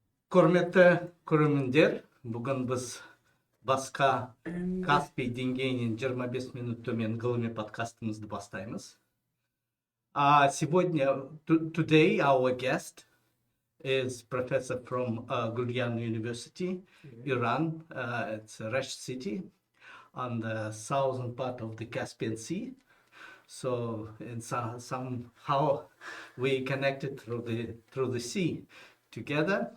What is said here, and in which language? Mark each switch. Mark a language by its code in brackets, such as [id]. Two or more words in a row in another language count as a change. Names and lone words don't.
[kk] Құрметті көрермендер, бүгін біз басқа Каспий деңгейінен 25 минут төмен ғылыми подкастымызды бастаймыз. [en] Today our guest is professor from Guilan University, Iran. It's a rich city on the southern part of the Caspian Sea. So somehow we connected through the sea together.